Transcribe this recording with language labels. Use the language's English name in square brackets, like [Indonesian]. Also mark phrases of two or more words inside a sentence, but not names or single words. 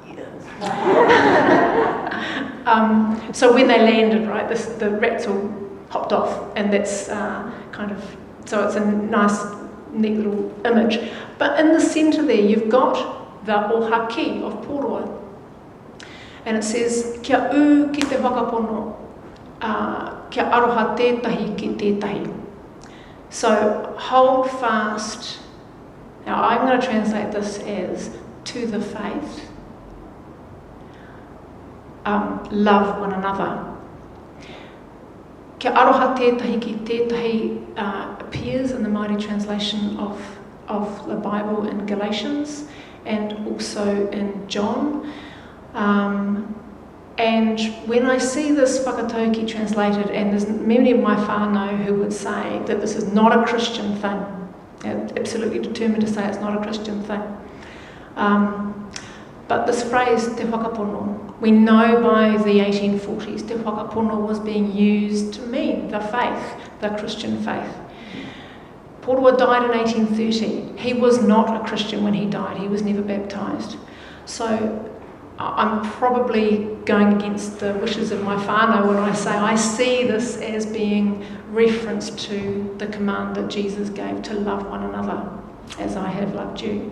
[English] So when they landed, right, the rats all hopped off, and that's so it's a nice, neat little image. But in the centre there, you've got the ohaki of Pōroa. And it says, [Māori] kia u ki te whakapono, kia aroha tētahi ki tētahi. [English] So hold fast. Now I'm going to translate this as to the faith. Love one another. [Māori] Kia aroha tētahi ki tētahi [English] appears in the Māori translation of the Bible in Galatians and also in John. And when I see this whakatauki translated, and there's many of my whānau who would say that this is not a Christian thing, absolutely determined to say it's not a Christian thing. But this phrase, [Māori] te whakapono, [English] we know by the 1840s, [Māori] te whakapono [English] was being used to mean the faith, the Christian faith. Pōroa died in 1830. He was not a Christian when he died. He was never baptised. So I'm probably going against the wishes of my whānau when I say I see this as being reference to the command that Jesus gave to love one another as I have loved you.